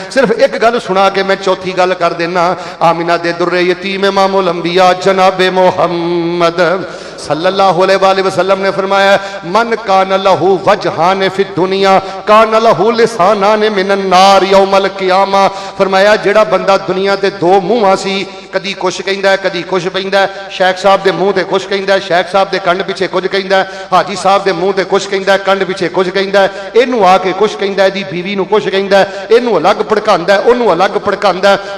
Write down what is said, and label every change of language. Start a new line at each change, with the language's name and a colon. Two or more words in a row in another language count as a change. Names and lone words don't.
Punjabi: صرف اک گل سنا کے میں چوتھی گل کر دینا. آمنہ دے دُرِّ یتیم امام الانبیاء جناب محمد
Arabic: صلى الله عليه وسلم
Punjabi: نے فرمایا,
Arabic: من كان له وجهان في الدنيا كان له لسانان من النار يوم القيامة.
Punjabi: فرمایا جیہڑا بندہ دنیا تے دو منہ سی، کدی کجھ کہندا ہے کدی کجھ پیندا ہے. شیخ صاحب دے منہ تے کجھ کہندا ہے، شیخ صاحب دے کنڈ پچھے کجھ کہندا ہے، حاجی صاحب دے منہ تے کجھ کہندا ہے، کنڈ پچھے کجھ کہندا ہے. اینوں آ کے کجھ کہندا ہے، دی بیوی نوں کجھ کہندا ہے، اینوں الگ بھڑکاندا ہے، اوہنوں الگ بھڑکاندا ہے.